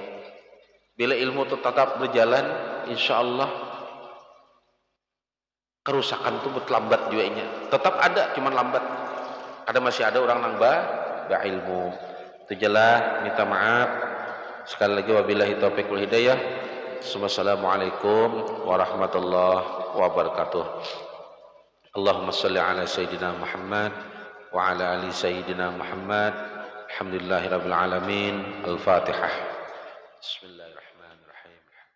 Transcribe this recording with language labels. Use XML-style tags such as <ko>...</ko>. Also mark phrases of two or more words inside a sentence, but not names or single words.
<bjn>Bila ilmu itu tetap berjalan,</bjn> <ar>إن شاء الله</ar> <bjn>kerusakan itu lambat juga nya. Tetap ada, cuman lambat. Ada masih ada orang nang ilmu. Itu jelas, minta maaf. Sekali lagi</bjn> <ar>وبالله التوفيق والهداية. والسلام عليكم ورحمة الله وبركاته. اللهم صل على سيدنا محمد وعلى آل سيدنا محمد wa ala ali sayyidina Muhammad. الحمد لله رب العالمين. Al-Fatihah. بسم الله الرحمن الرحيم.</ar>